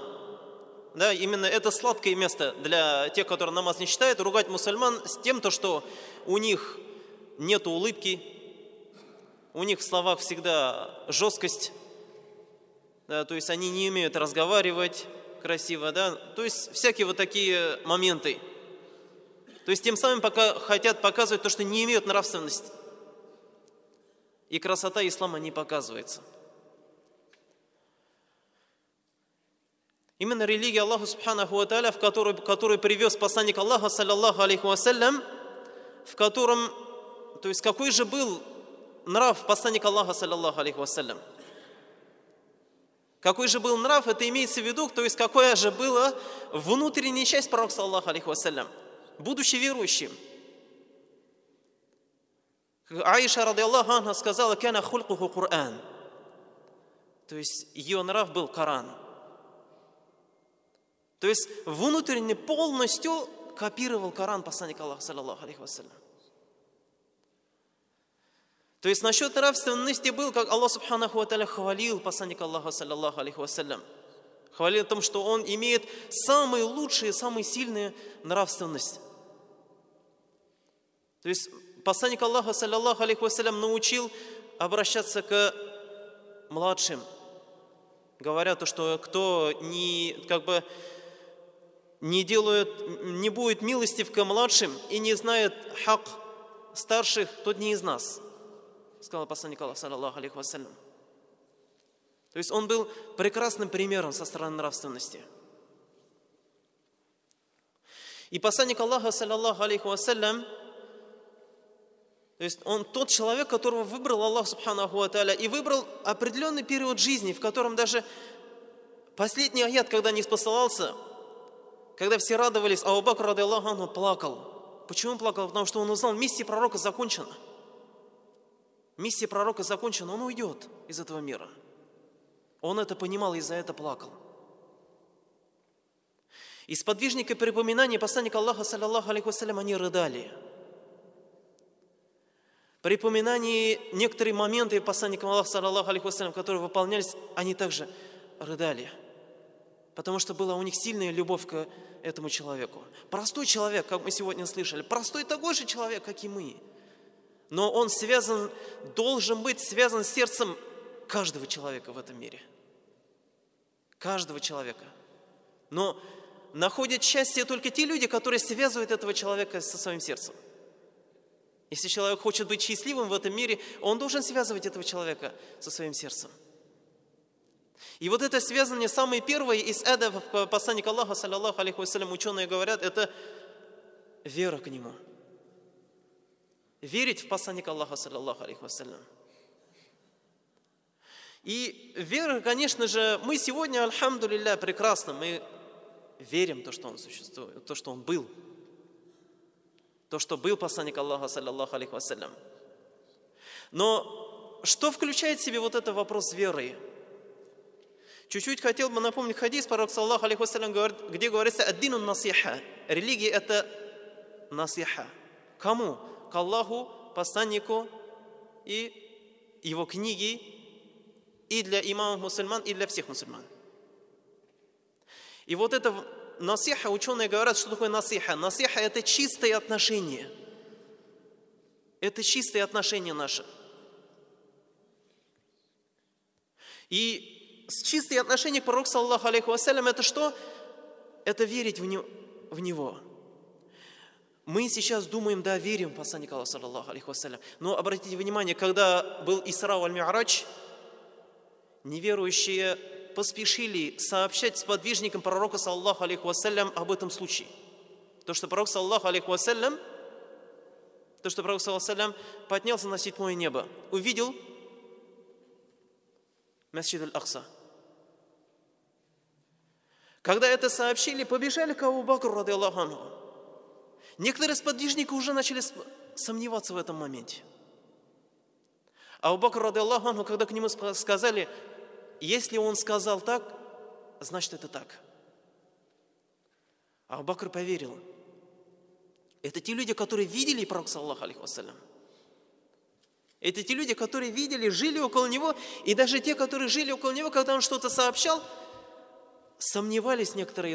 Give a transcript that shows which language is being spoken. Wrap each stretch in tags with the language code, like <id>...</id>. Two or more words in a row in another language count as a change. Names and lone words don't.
<ru>Да, именно это сладкое место для тех, которые намаз не читают, ругать мусульман с тем, что у них нет улыбки, у них в словах всегда жесткость, да, то есть они не умеют разговаривать красиво, да, то есть всякие вот такие моменты. То есть тем самым пока хотят показывать то, что не имеют нравственности. И красота ислама не показывается. Именно религия Аллаха</ru> <ar>سبحانه وتعالى,</ar> <ru>в которую привез посланник Аллаха,</ru> <ar>صلى الله عليه وسلم,</ar> <ru>в котором, то есть какой же был нрав посланника Аллаха,</ru> <ar>صلى الله عليه وسلم?</ar> <ru>Какой же был нрав, это имеется в виду, то есть какая же была внутренняя часть пророка,</ru> <ar>صلى الله عليه وسلم,</ar> <ru>будучи верующим.</ru> <ar>Аиша, رضي الله عنها, сказала, «كان خلقه القرآن».</ar> <ru>То есть ее нрав был Коран. То есть внутренне полностью копировал Коран посланника Аллаха,</ru> <ar>صلى الله عليه وسلم.</ar> <ru>То есть насчет нравственности был, как Аллах</ru> <ar>سبحانه وتعالى</ar> <ru>хвалил посланника Аллаха,</ru> <ar>صلى الله عليه وسلم.</ar> <ru>Хвалил о том, что он имеет самые лучшие, самые сильные нравственность. То есть посланник Аллаха,</ru> <ar>صلى الله عليه وسلم,</ar> <ru>научил обращаться к младшим, говоря то, что кто не будет милостив к младшим и не знает хак старших, тот не из нас, сказал посланник Аллаха,</ru> <ar>صلى الله عليه وسلم.</ar> <ru>То есть он был прекрасным примером со стороны нравственности. И посланник Аллаха,</ru> <ar>صلى الله عليه وسلم,</ar> <ru>То есть он тот человек, которого выбрал Аллах</ru> <ar>سبحانه وتعالى,</ar> <ru>и выбрал определенный период жизни, в котором даже последний аят, когда не спасался, когда все радовались,</ru> <ar>Абу Бакр, رضي الله عنه,</ar> <ru>плакал. Почему он плакал? Потому что он узнал, миссия пророка закончена. Миссия пророка закончена, он уйдет из этого мира. Он это понимал и за это плакал. И сподвижники припоминания посланника Аллаха,</ru> <ar>صلى الله عليه وسلم,</ar> <ru>они рыдали. При упоминании некоторые моменты посланника Аллаха,</ru> <ar>صلى الله عليه وسلم,</ar> <ru>которые выполнялись, они также рыдали. Потому что была у них сильная любовь к этому человеку. Простой человек, как мы сегодня слышали, простой такой же человек, как и мы. Но он связан, должен быть связан с сердцем каждого человека в этом мире. Каждого человека. Но находят счастье только те люди, которые связывают этого человека со своим сердцем. Если человек хочет быть счастливым в этом мире, он должен связывать этого человека со своим сердцем. И вот это связывание, самое первое из адабов посланника Аллаха,</ru> <ar>صلى الله عليه وسلم,</ar> <ru>ученые говорят, это вера к нему. Верить в посланника Аллаха,</ru> <ar>صلى الله عليه وسلم.</ar> <ru>И вера, конечно же, мы сегодня, альхамдулилля, прекрасно, мы верим в то, что он существует, то, что он был. То, что был посланник Аллаха,</ru> <ar>صلى الله عليه وسلم.</ar> <ru>Но что включает в себе вот этот вопрос веры? Чуть-чуть хотел бы напомнить хадис, пророк,</ru> <ar>صلى الله عليه وسلم,</ar> <ru>где говорится</ru> <ar>«الدين نصيحة».</ar> <ru>Религия – это насиха. Кому? К Аллаху, посланнику и его книге, и для имамов мусульман, и для всех мусульман. И вот это насиха, ученые говорят, что такое насиха. Насиха – это чистые отношения. Это чистые отношения наши. И чистые отношения к пророку,</ru> <ar>صلى الله عليه وسلم,</ar> <ru>это что? Это верить в него. Мы сейчас думаем, да, верим в посланника Аллаха,</ru> <ar>صلى الله عليه وسلم.</ar> <ru>Но обратите внимание, когда был Исра валь-Ми'радж, неверующие поспешили сообщать сподвижникам пророка,</ru> <ar>صلى الله عليه وسلم,</ar> <ru>об этом случае. То, что пророк,</ru> <ar>صلى الله عليه وسلم,</ar> <ru>поднялся на 7-е небо, увидел Масджид аль-Акса. Когда это сообщили, побежали к Абу Бакру,</ru> <ar>رضي الله عنه.</ar> <ru>Некоторые сподвижники уже начали сомневаться в этом моменте.</ru> <ar>Абу Бакр, رضي الله عنه,</ar> <ru>когда к нему сказали, если он сказал так, значит это так. Абу Бакр поверил. Это те люди, которые видели пророка,</ru> <ar>صلى الله عليه وسلم.</ar> <ru>Это те люди, которые видели, жили около него, и даже те, которые жили около него, когда он что-то сообщал, сомневались некоторые.</ru>